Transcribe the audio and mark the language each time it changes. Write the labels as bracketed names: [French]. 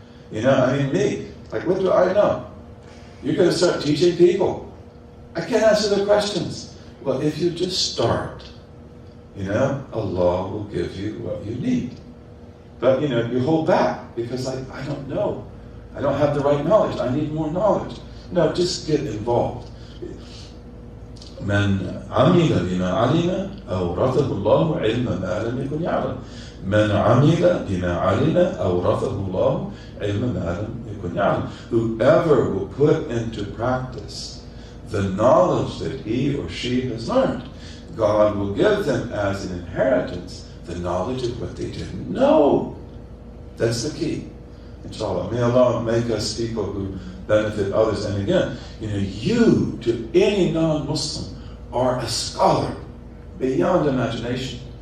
[English] You know, I mean, me, like, what do I know? You're going to start teaching people. I can't answer the questions. Well, if you just start, Allah will give you what you need. But, you hold back because I don't know. I don't have the right knowledge. I need more knowledge. No, just get involved. [Arabic] من عمل بما علم أورثه الله علم ما لم يكن يعلم. من عمل بما علم أورثه الله علم ما لم يكن يعلم. [English] Whoever will put into practice the knowledge that he or she has learned, God will give them as an inheritance the knowledge of what they didn't know. That's the key. Inshallah. May Allah make us people who benefit others. And again, you to any non-Muslim are a scholar beyond imagination.